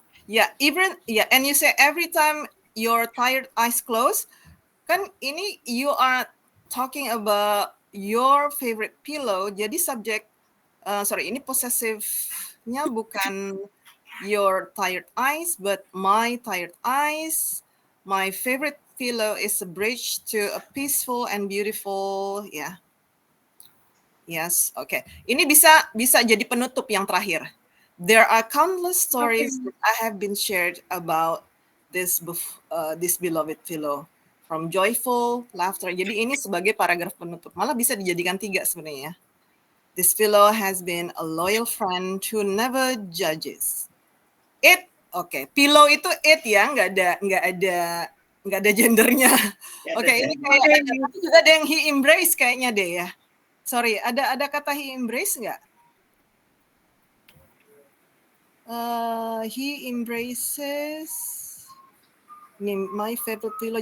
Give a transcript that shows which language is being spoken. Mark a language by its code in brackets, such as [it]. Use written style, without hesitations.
[en] Ya, even ya, and you say every time your tired eyes close, [id] kan ini [en] you are talking about your favorite pillow. [id] Jadi subjek, ini possessive-nya bukan [en] your tired eyes, but my tired eyes. My favorite pillow is a bridge to a peaceful and beautiful, ya. Yes, okay. [id] Ini bisa jadi penutup yang terakhir. [en] There are countless stories that I have been shared about this beloved pillow, from joyful laughter. [id] Jadi ini sebagai paragraf penutup. Malah bisa dijadikan 3 sebenarnya. [en] This pillow has been a loyal friend who never judges. It, okay. [id] Pillow itu it ya, nggak ada gendernya. Oke, ini kayak juga ada yang [en] he embrace [id] kayaknya deh ya. Sorry, ada kata he embrace nggak? [en] He embraces. Ini my favorite pillow.